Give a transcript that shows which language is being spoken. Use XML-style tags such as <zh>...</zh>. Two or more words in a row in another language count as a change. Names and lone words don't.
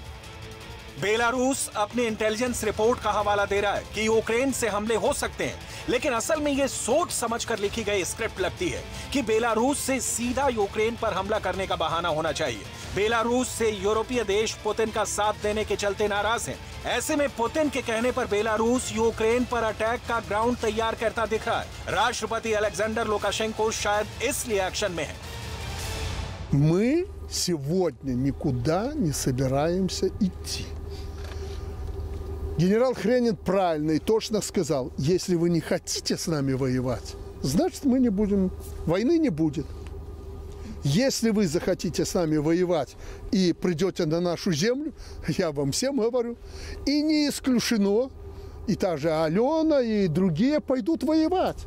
<hi>बेलारूस अपने इंटेलिजेंस रिपोर्ट का हवाला दे रहा है कि यूक्रेन से हमले हो सकते हैं, लेकिन असल में यह सोच समझकर लिखी गई स्क्रिप्ट लगती है कि बेलारूस से सीधा यूक्रेन पर हमला करने का बहाना होना चाहिए। बेलारूस से यूरोपीय देश पुतिन का साथ देने के चलते नाराज हैं। ऐसे में पुतिन के कहने पर बेलारूस यूक्रेन पर अटैक का ग्राउंड तैयार करता दिख रहा है। राष्ट्रपति अलेक्जेंडर लुकाशेंको शायद इसलिए एक्शन में है।</hi> <ru>Мы сегодня никуда не собираемся идти. Генерал Хренин правильно и точно сказал, если вы не хотите с нами воевать, значит мы не будем, войны не будет. Если вы захотите с нами воевать и придете на нашу землю, я вам всем говорю, и не исключено, и та же Алена, и другие пойдут воевать.</ru>